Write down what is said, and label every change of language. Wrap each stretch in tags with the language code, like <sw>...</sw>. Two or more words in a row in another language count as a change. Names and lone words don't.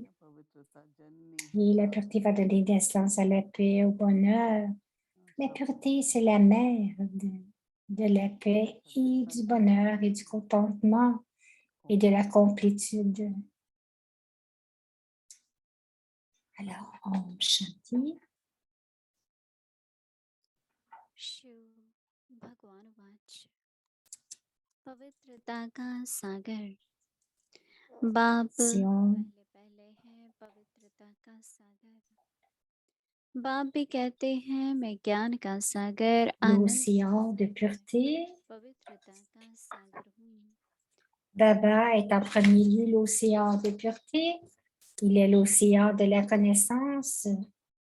<fr>Et la pureté va donner naissance à la paix, au bonheur. La pureté, c'est la mère de la paix et du bonheur et du contentement et de la complétude. Alors,</fr> <hi>ओम शांति. भगवान वाच पवित्रता का सागर बाप पहले है पवित्रता का सागर बाप भी कहते हैं मैं ज्ञान का सागर</hi> <fr>l'océan de pureté.</fr> <hi>पवित्रता का सागर हूँ.</hi> <fr>Baba est en premier lieu l'océan de pureté. Il est l'océan de la connaissance.</fr>